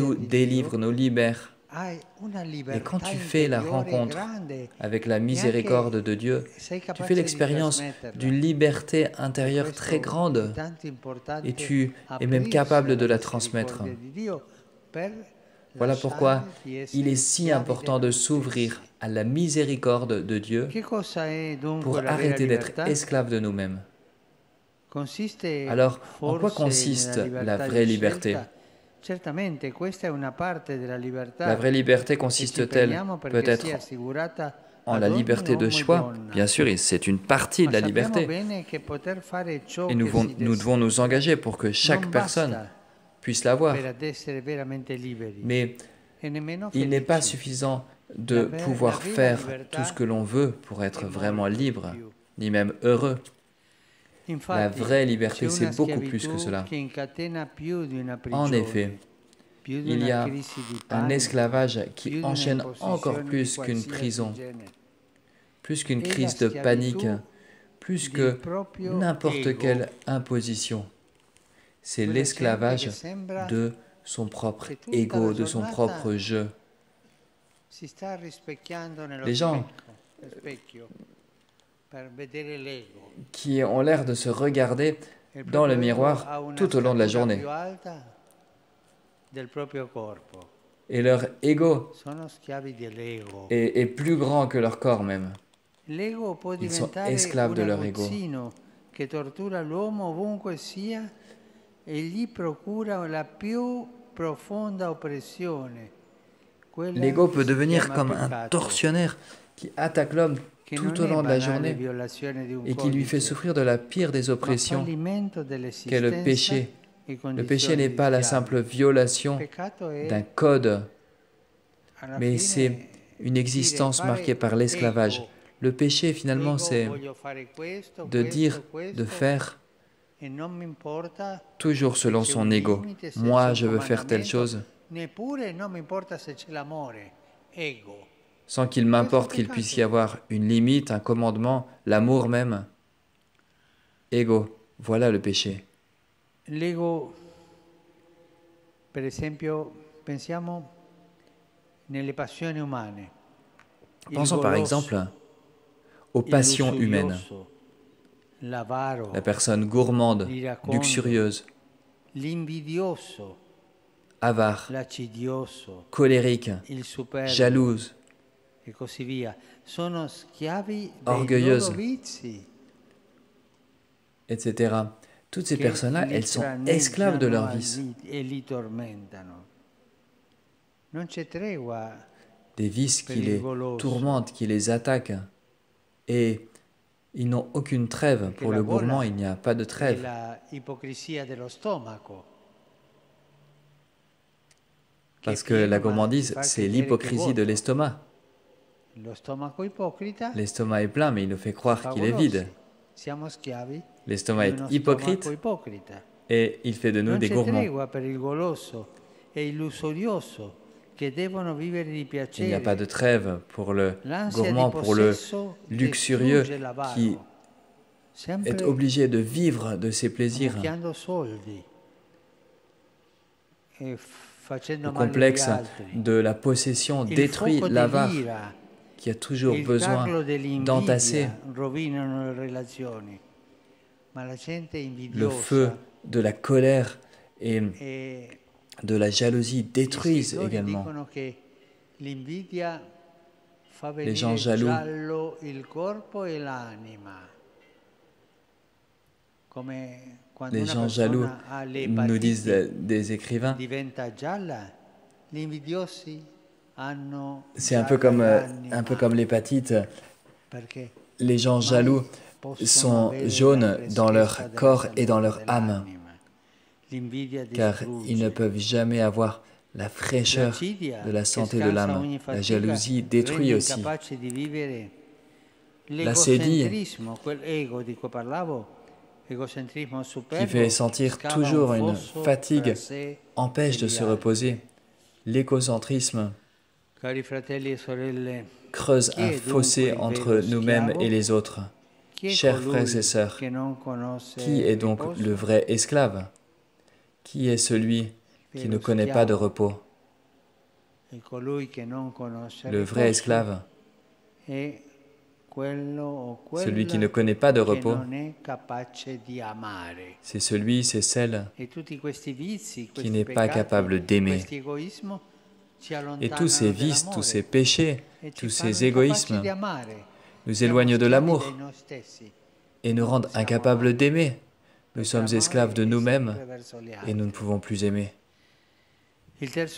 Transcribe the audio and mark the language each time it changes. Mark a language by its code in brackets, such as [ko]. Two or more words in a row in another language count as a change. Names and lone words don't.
[fr] nous [it] di [fr] délivre, [it] Dio, [fr] nous libère. [it] hai una [fr] Et quand [it] libertà [fr] tu fais la [it] interiore [fr] rencontre [it] grande [fr] avec la [it] e [fr] miséricorde de [it] anche [fr] Dieu, [it] sei [fr] tu fais [it] capace di [fr] l'expérience [it] trasmetterla. [fr] d'une liberté [it] Per [fr] intérieure très [it] questo è [fr] grande [it] tanto [fr] et [it] importante [fr] tu es même [it] aprirsi [fr] capable de [it] alla [fr] la transmettre. [it] misericordia di Dio per [fr] Voilà pourquoi [it] lasciare di [fr] il est [it] essere [fr] si [it] schiavi [fr] important [it] della [fr] de [it] giustizia. [fr] s'ouvrir à la miséricorde de Dieu [it] Che cosa è dunque [fr] pour [it] la vera [fr] arrêter d'être [it] libertà? [fr] esclave de nous-mêmes. [it] Consiste [fr] Alors, en quoi [it] forse nella [fr] consiste la [it] libertà [fr] vraie [it] di [fr] liberté? [it] scelta? Certamente questa è una parte della [fr] La [it] libertà [fr] vraie liberté [it] e ci [fr] consiste-t-elle [it] impegniamo perché sia [fr] peut-être [it] assicurata [fr] en [it] ad [fr] la [it] ogni [fr] liberté de [it] uomo e [fr] choix? [it] donna. [fr] Bien sûr, et c'est une partie [it] Ma [fr] de la [it] sappiamo [fr] liberté. [it] bene che poter fare ciò [fr] Et [it] che si [fr] nous devons nous [it] desidera [fr] engager pour que chaque [it] non [fr] personne [it] basta [fr] puisse [it] per [fr] l'avoir. [it] ad essere veramente liberi [fr] Mais [it] e nemmeno [fr] il n'est pas [it] felici. [fr] suffisant [it] La [fr] de [it] vera [fr] pouvoir faire tout ce [it] libertà [fr] que l'on veut pour [it] è [fr] être vraiment [it] molto di [fr] libre, [it] più. [fr] ni même heureux. La [it] Infatti [fr] vraie [it] c'è [fr] liberté, c'est [it] una [fr] beaucoup plus que [it] schiavitù [fr] cela. [it] che incatena più di una [fr] En effet, [it] prigione, più di [fr] il y [it] una [fr] a [it] crisi di [fr] un [it] panico, [fr] esclavage qui [it] più di una [fr] enchaîne encore [it] imposizione di [fr] plus qu'une [it] qualsiasi [fr] prison, [it] genere. [fr] plus qu'une [it] È la [fr] crise de panique, [it] schiavitù [fr] plus [it] del [fr] que [it] proprio [fr] n'importe [it] ego, [fr] quelle imposition. C'est [it] quella gente che [fr] l'esclavage [it] sembra [fr] de son propre [it] che tutta la [fr] ego, de son [it] giornata [fr] propre jeu. [it] si sta rispecchiando nello [fr] Les gens [it] specchio per vedere l'ego. [fr] qui ont l'air de se regarder [it] Il [fr] dans le [it] proprio ego [fr] miroir [it] ha una [fr] tout au long de la [it] statura [fr] journée. [it] più alta del proprio corpo. [fr] Et leur ego [it] Sono schiavi dell'ego. [fr] est plus grand que leur corps même. [it] L'ego può [fr] Ils sont [it] diventare [fr] esclaves [it] un [fr] de leur ego. [it] aguzzino che tortura l'uomo ovunque sia e gli procura la più profonda oppressione, quella [fr] L'ego [it] che [fr] peut [it] si [fr] devenir [it] chiama [fr] comme un [it] peccato, [fr] tortionnaire qui attaque l'homme [it] che [fr] tout [it] non [fr] au [it] è [fr] long de la [it] banale [fr] journée [it] violazione di un [fr] et qui lui fait [it] codice, [fr] souffrir de la pire des [it] ma [fr] oppressions [it] fallimento [fr] qu'est le [it] dell'esistenza [fr] péché. [it] e [fr] Le péché [it] condizioni [fr] n'est [it] di [fr] pas la [it] schiavo. [fr] simple violation [it] Peccato [fr] d'un [it] è [fr] code, [it] alla [fr] mais [it] fine [fr] c'est une [it] dire [fr] existence marquée [it] fare [fr] par l'esclavage. [it] ego, [fr] Le péché, finalement, [it] ego [fr] c'est [it] voglio fare questo, [fr] de dire, [it] questo, [fr] de [it] questo, [fr] faire [it] e non mi importa [fr] toujours [it] se [fr] selon [it] c'è [fr] son [it] un [fr] ego. [it] limite, se [fr] Moi, [it] c'è [fr] je [it] un [fr] veux faire telle [it] comandamento, [fr] chose, [it] neppure non mi importa se c'è l'amore, ego. [fr] sans qu'il [it] Questo è [fr] m'importe qu'il puisse y [it] peccato. [fr] avoir une limite, un commandement, l'amour même. Ego, voilà le péché. [it] L'ego, per esempio, pensiamo nelle passioni umane, il [fr] Pensons par exemple [it] goloso, [fr] aux [it] il [fr] passions humaines. [it] lussurioso, l'avaro, [fr] La personne gourmande, [it] l'iracondo, [fr] luxurieuse, [it] l'invidioso, [fr] avare, [it] l'accidioso, [fr] colérique, [it] il superbo [fr] jalouse, [it] e così via. Sono schiavi dei loro [fr] orgueilleuse, [it] vizi [fr] etc. Toutes ces [it] che [fr] personnes-là, [it] li [fr] elles sont esclaves de [it] danneggiano [fr] leur vice. [it] e li tormentano. Non c'è tregua [fr] Des vices [it] per [fr] qui [it] il [fr] les [it] goloso, [fr] tourmentent, qui les attaquent. Et ils n'ont aucune trêve. [it] perché [fr] Pour [it] la [fr] le gourmand, [it] gola [fr] il n'y a pas de [it] è [fr] trêve. [it] la ipocrisia dello stomaco, che è [fr] Parce que la [it] pieno ma ti [fr] gourmandise, [it] fa [fr] c'est [it] credere che è [fr] l'hypocrisie de [it] vuoto. [fr] l'estomac. [it] Lo stomaco ipocrita [fr] L'estomac est plein, mais il nous fait [it] ci [fr] croire [it] fa [fr] qu'il est vide. [it] golosi. Siamo schiavi [fr] L'estomac [it] di [fr] est [it] uno stomaco [fr] hypocrite [it] ipocrita. [fr] et il fait de nous [it] Non [fr] des [it] c'è [fr] gourmands. [it] tregua per il goloso e il lussurioso che devono vivere di [fr] Il n'y a pas de [it] piacere. [fr] trêve pour le [it] L'ansia di [fr] gourmand, pour le [it] possesso [fr] luxurieux [it] distrugge [fr] qui [it] l'avaro, [fr] est [it] sempre [fr] obligé de vivre de ses plaisirs. [it] ammucchiando soldi e facendo [fr] Le [it] male agli [fr] complexe [it] altri. [fr] de la possession [it] Il [fr] détruit [it] fuoco [fr] l'avare [it] dell'ira [fr] qui a [it] e [fr] toujours [it] il [fr] besoin [it] tarlo [fr] d'entasser [it] dell'invidia rovinano le relazioni, ma la gente [fr] le feu [it] invidiosa [fr] de la colère et [it] e [fr] de la jalousie [it] gli [fr] détruisent [it] scrittori [fr] également. [it] dicono che l'invidia fa [fr] Les gens [it] venire [fr] jaloux, [it] giallo il corpo e l'anima, come quando [fr] les [it] una [fr] gens jaloux, [it] persona ha [fr] nous disent [it] l'epatite [fr] des écrivains, [it] diventa gialla, gli invidiosi hanno [fr] c'est un [it] gialla [fr] peu comme [it] l'anima, [fr] l'hépatite. [it] perché [fr] Les gens [it] mai [fr] jaloux [it] possono [fr] sont [it] avere la [fr] jaunes dans leur [it] freschezza della [fr] corps et dans [it] salute [fr] leur âme, [it] dell'anima. L'invidia [fr] car ils ne [it] distrugge. [fr] peuvent jamais avoir la fraîcheur [it] L'accidia [fr] de la [it] che [fr] santé de [it] scansa [fr] l'âme. [it] ogni [fr] La [it] fatica [fr] jalousie détruit [it] rende [fr] aussi. [it] incapace di vivere [fr] L'acédie, [it] l'egocentrismo, quel ego di cui parlavo, egocentrismo [fr] qui [it] superbo, [fr] fait sentir [it] scava [fr] toujours [it] un [fr] une [it] fosso [fr] fatigue, [it] tra sé [fr] empêche [it] e [fr] de [it] gli [fr] se [it] altri. [fr] reposer. L'égocentrisme [it] Cari fratelli e sorelle, [fr] creuse [it] chi [fr] un [it] è [fr] fossé [it] dunque il [fr] entre [it] vero [fr] nous-mêmes [it] schiavo? [fr] et les autres. [it] Chi è [fr] Chers frères et [it] colui [fr] sœurs, [it] che non conosce [fr] qui est [it] il [fr] donc le [it] riposo? [fr] vrai esclave? Qui est celui qui ne [it] Vero [fr] connaît pas de [it] schiavo [fr] repos? [it] è colui che non conosce il [fr] Le vrai [it] riposo, [fr] esclave, [it] è quello o [fr] celui qui [it] quella [fr] ne connaît pas de [it] che [fr] repos, [it] non è capace di amare. [fr] c'est celui, c'est celle [it] E tutti questi vizi, [fr] qui [it] questi [fr] n'est pas [it] peccati, [fr] capable d'aimer. [it] questo egoismo ci [fr] Et tous ces [it] allontanano [fr] vices, tous ces [it] dall'amore [fr] péchés, [it] e ci [fr] tous [it] fanno [fr] ces [it] incapaci [fr] égoïsmes [it] di amare. [fr] nous [it] Siamo [fr] éloignent de [it] schiavi [fr] l'amour [it] dei noi stessi. [fr] et nous rendent [it] Siamo [fr] incapables [it] amati. [fr] d'aimer. Nous [it] Perché [fr] sommes [it] amare [fr] esclaves de [it] è [fr] nous-mêmes [it] sempre verso gli [fr] et nous ne [it] altri. [fr] pouvons plus aimer. [it] Il terzo